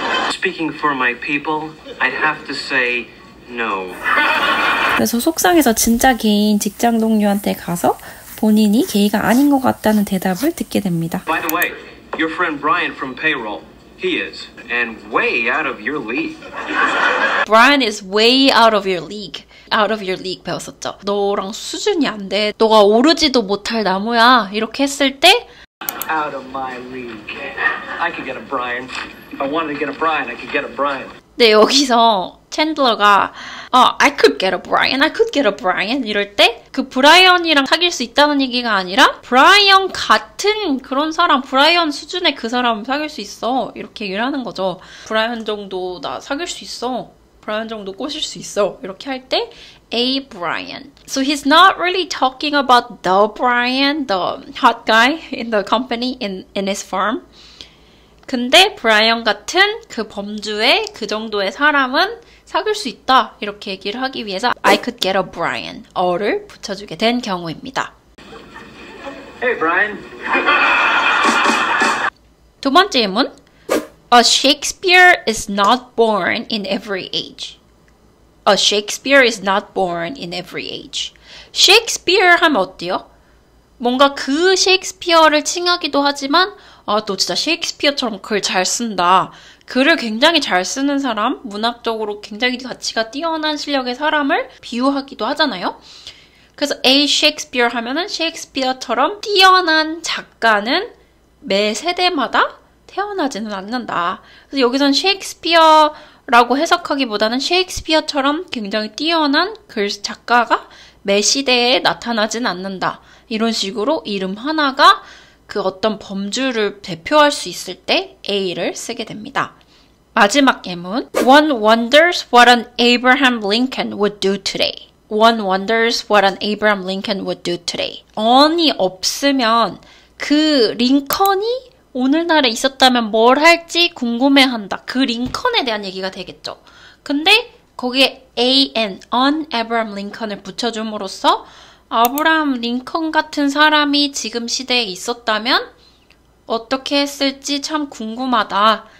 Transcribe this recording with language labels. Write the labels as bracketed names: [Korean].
[English] Speaking for my people, I'd have to say no. [Korean] 그래서 속상해서 진짜 게이인 직장 동료한테 가서 본인이 게이가 아닌 것 같다는 대답을 듣게 됩니다. [English] By the way, your friend Brian from payroll, he is, and way out of your league. Brian is way out of your league. Out of your league [Korean] 배웠었죠. 너랑 수준이 안 돼. 너가 오르지도 못할 나무야. 이렇게 했을 때 [English] Out of my league. I could get a Brian. If I wanted to get a Brian, I could get a Brian. [Korean] 네, 여기서 챈들러가 [English] I could get a Brian, [Korean] I could get a Brian 이럴 때 그 브라이언이랑 사귈 수 있다는 얘기가 아니라 브라이언 같은 그런 사람, 브라이언 수준의 그 사람 사귈 수 있어 이렇게 얘기를 하는 거죠. 브라이언 정도 나 사귈 수 있어. 브라이언 정도 꼬실 수 있어. 이렇게 할 때 [English] A Brian. So he's not really talking about the Brian, the hot guy in the company, in his firm. [Korean] 근데 브라이언 같은 그 범주의 그 정도의 사람은 사귈 수 있다. 이렇게 얘기를 하기 위해서 [English] I could get a Brian. [Korean] 어를 붙여주게 된 경우입니다. [English] Hey, Brian. [Korean] 두 번째 예문. [English] A Shakespeare is not born in every age. A Shakespeare is not born in every age. [Korean] Shakespeare 하면 어때요? 뭔가 그 셰익스피어를 칭하기도 하지만 너 진짜 셰익스피어처럼 글 잘 쓴다. 글을 굉장히 잘 쓰는 사람, 문학적으로 굉장히 가치가 뛰어난 실력의 사람을 비유하기도 하잖아요. 그래서 A Shakespeare 하면은 셰익스피어처럼 뛰어난 작가는 매 세대마다 태어나지는 않는다. 그래서 여기선 셰익스피어라고 해석하기보다는 셰익스피어처럼 굉장히 뛰어난 글 작가가 매 시대에 나타나진 않는다. 이런 식으로 이름 하나가 그 어떤 범주를 대표할 수 있을 때 A를 쓰게 됩니다. 마지막 예문. [English] One wonders what an Abraham Lincoln would do today. One wonders what an Abraham Lincoln would do today. [Korean] on이 없으면 그 링컨이 오늘날에 있었다면 뭘 할지 궁금해한다. 그 링컨에 대한 얘기가 되겠죠. 근데 거기에 an, Abraham Lincoln을 붙여줌으로써 아브라함 링컨 같은 사람이 지금 시대에 있었다면 어떻게 했을지 참 궁금하다.